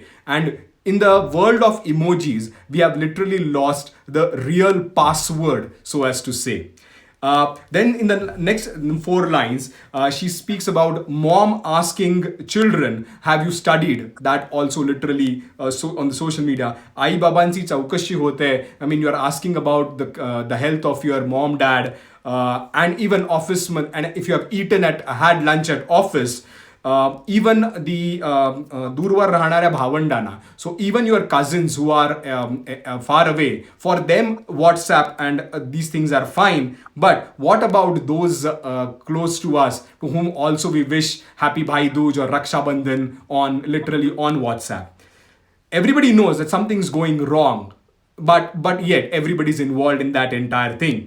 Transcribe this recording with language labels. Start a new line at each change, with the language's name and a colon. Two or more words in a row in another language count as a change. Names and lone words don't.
English: And in the world of emojis, we have literally lost the real password, so as to say. Then in the next four lines, she speaks about mom asking children, have you studied? That also literally so on the social media.
Marathi: आई बाबांशी चौकशी होते.
English: I mean, you are asking about the health of your mom, dad, and even office. And if you have had lunch at office, even the
Marathi: दूरवर राहणाऱ्या भावंडांना,
English: so even your cousins who are far away, for them WhatsApp and these things are fine. But what about those close to us, to whom also we wish happy Bhai Dooj or Raksha Bandhan on literally on WhatsApp? Everybody knows that something's going wrong, but yet everybody's involved in that entire thing.